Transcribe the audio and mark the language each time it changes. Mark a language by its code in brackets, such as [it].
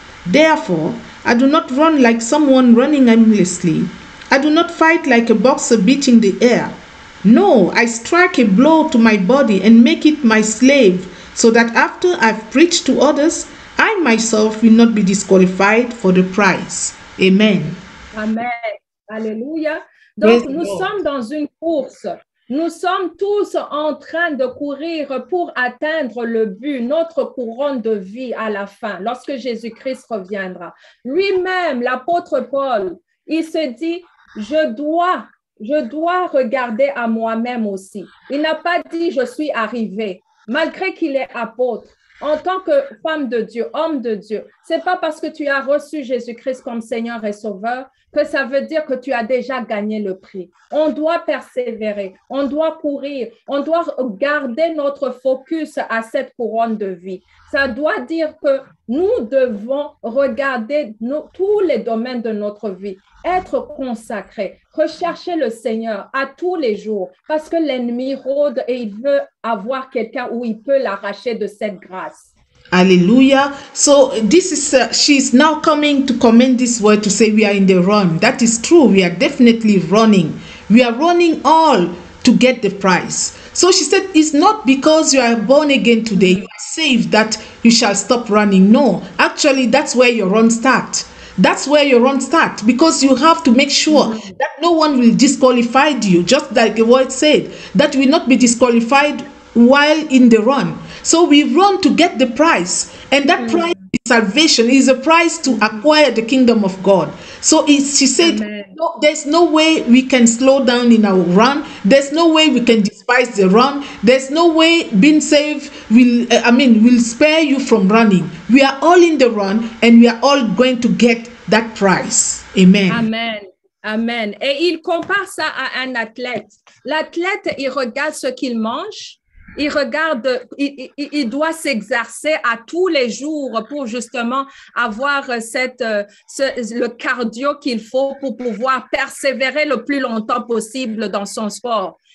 [en] Therefore, I do not run like someone running aimlessly. I do not fight like a boxer beating the air. No, I strike a blow to my body and make it my slave, so that after I've preached to others, I myself will not be disqualified for the prize. Amen. [fr] Amen. Alléluia. Donc, nous sommes dans une course. Nous sommes tous en train de courir pour atteindre le but, notre couronne de vie à la fin, lorsque Jésus-Christ reviendra. Lui-même, l'apôtre Paul, il se dit, je dois regarder à moi-même aussi. Il n'a pas dit, je suis arrivé, malgré qu'il est apôtre. En tant que femme de Dieu, homme de Dieu, c'est pas parce que tu as reçu Jésus-Christ comme Seigneur et Sauveur que ça veut dire que tu as déjà gagné le prix. On doit persévérer, on doit courir, on doit garder notre focus à cette couronne de vie. Ça doit dire que nous devons regarder tous les domaines de notre vie, être consacrés, rechercher le Seigneur à tous les jours parce que l'ennemi rôde et il veut avoir quelqu'un où il peut l'arracher de cette grâce. [en] Hallelujah. So this is, she's now coming to comment this word to say we are in the run. That is true. We are definitely running. We are running all to get the prize. So she said, it's not because you are born again today, you are saved, that you shall stop running. No, actually, that's where your run starts. That's where your run starts, because you have to make sure that no one will disqualify you, just like the word said, that will not be disqualified while in the run. So we run to get the prize, and that prize is salvation, is a prize to acquire the kingdom of God. So she said, no, there's no way we can slow down in our run. There's no way we can despise the run. There's no way being saved will spare you from running. We are all in the run, and we are all going to get that prize. Amen. Amen. Amen. [fr] Et il compare ça à un athlète. L'athlète, il regarde ce qu'il mange. Il regarde, il doit s'exercer à tous les jours pour justement avoir le cardio qu'il faut pour pouvoir persévérer le plus longtemps possible dans son sport.